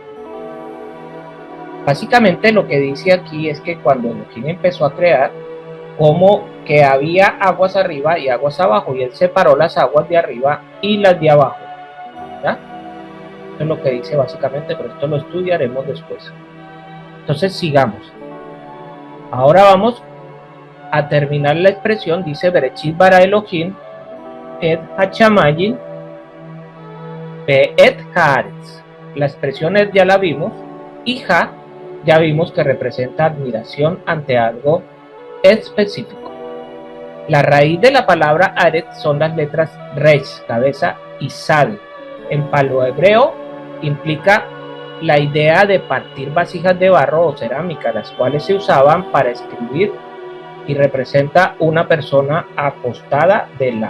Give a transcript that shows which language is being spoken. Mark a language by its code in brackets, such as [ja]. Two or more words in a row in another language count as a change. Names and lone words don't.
[es] Básicamente lo que dice aquí es que cuando Elohim empezó a crear, como que había aguas arriba y aguas abajo, y él separó las aguas de arriba y las de abajo, ¿ya? Eso es lo que dice básicamente, pero esto lo estudiaremos después. Entonces sigamos. Ahora vamos a terminar la expresión. Dice [he] בראשית ברא אלהים את השמים את הארץ. [es] La expresión et ya la vimos, y ha ya vimos que representa admiración ante algo específico. La raíz de la palabra Aretz son las letras Resh, cabeza, y Sad. En paleohebreo implica la idea de partir vasijas de barro o cerámica, las cuales se usaban para escribir, y representa una persona acostada de lado.